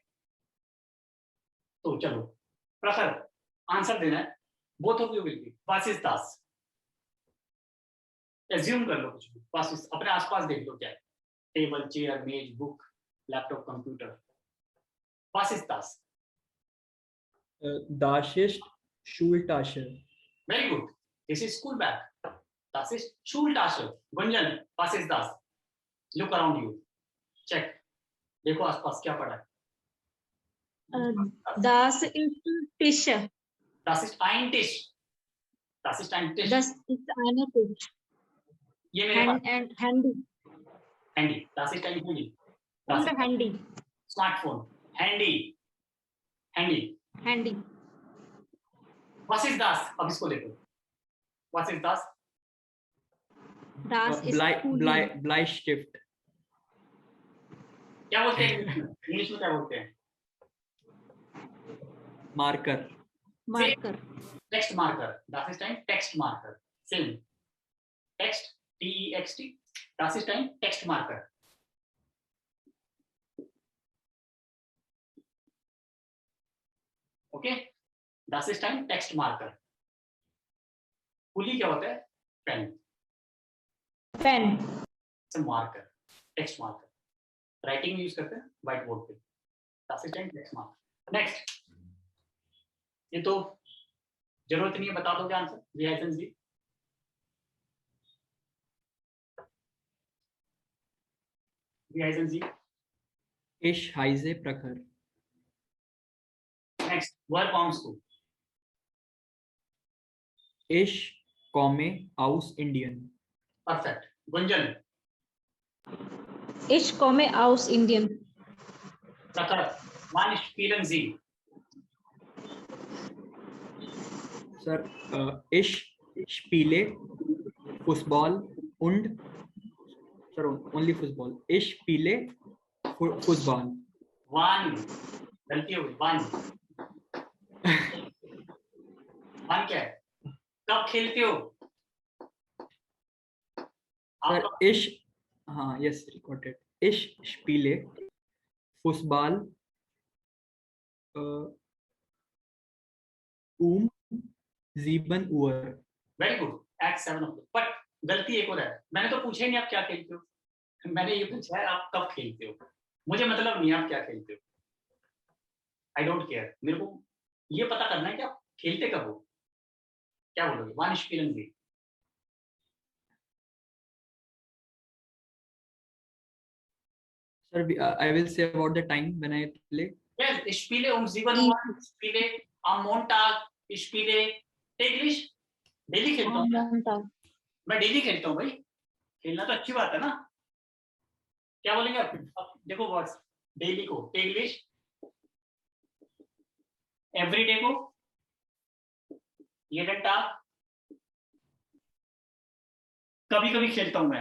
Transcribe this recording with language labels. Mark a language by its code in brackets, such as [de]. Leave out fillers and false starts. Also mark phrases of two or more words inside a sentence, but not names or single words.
[hi] तो चलो प्रखर, आंसर देना है। [en] both of you will be [de] was ist das. [hi] एज्यूम कर लो कुछ भी, वासिस, अपने आसपास देख लो क्या है, [en] table, chair, [hi] मेज, [en] book, laptop, computer. [de] was ist das, Das ist Schultasche. [en] very good, this is school bag. [de] Das ist Schultasche। [hi] गुंजन, [de] was ist das, [en] look around you, check, [hi] देखो आसपास क्या पड़ा है। [de] Das ist Tisch. Das ist ein Tisch। Das ist ein Tisch। Das ist eine Tisch. [hi] ये मेरे पास [en] And handy. [de] हैंडी। Das ist ein Handy। Das Und ist handy. स्मार्टफोन, हैंडी, हैंडी। Handy. Was ist das? [hi] अब इसको देखो, [de] Was ist das? Das ist Kuli. Bleistift. [hi] क्या बोलते हैं इंग्लिश में क्या बोलते हैं? [en] Marker. Marker. [de] Text Marker. Das ist ein Text Marker. same, Text, TEXT। Das ist ein Text Marker. ओके, Das ist ein Text Marker. [hi] कुली क्या होता है? पेन। [en] Pen. [de] Marker, Text Marker. [hi] राइटिंग में यूज करते हैं व्हाइट बोर्ड पे। [de] Das ist ein Text Marker. [hi] नेक्स्ट, ये तो जरूरत नहीं है, बता दोगे आंसर। रिएक्शन जी, रिएक्शन जी। [de] Ich heiße Prakhar. [hi] नेक्स्ट, [en] verb forms [hi] को। [de] Ich komme aus Indien. [hi] परफेक्ट। गुंजन, [de] Ich komme aus Indien. प्रखर, wann spielen Sie? Sir, ich spiele Fußball und sir, only Fußball. Ich spiele Fußball. [hi] वन, गलती हो गई, वन। वन क्या है? कब खेलते हो? [en] Sir, [hi] आप [en] yes, got it. [de] Ich spiele Fußball um 7 Uhr. [en] very good, at 7 o'clock. [hi] बट गलती एक और है, मैंने तो पूछा ही नहीं आप क्या खेलते हो, मैंने ये पूछा है आप कब खेलते हो। मुझे मतलब नहीं आप क्या खेलते हो, [en] I don't care. [hi] मेरे को ये पता करना है कि आप खेलते कब हो। क्या बोलोगे? [de] wann spielen Sie. [en] Sir, I will say about the time when I play. Yes, [de] ich spiele um 7 Uhr, ich spiele am Montag, ich spiele täglich। [hi] डेली खेलता हूँ [de] Montag. [hi] मैं, डेली खेलता हूँ भाई, खेलना तो अच्छी बात है ना। क्या बोलेंगे आप? अब देखो वर्ड्स, डेली को टेग्लिश, एवरीडे को [de] jeden Tag, [hi] कभी कभी खेलता हूं मैं।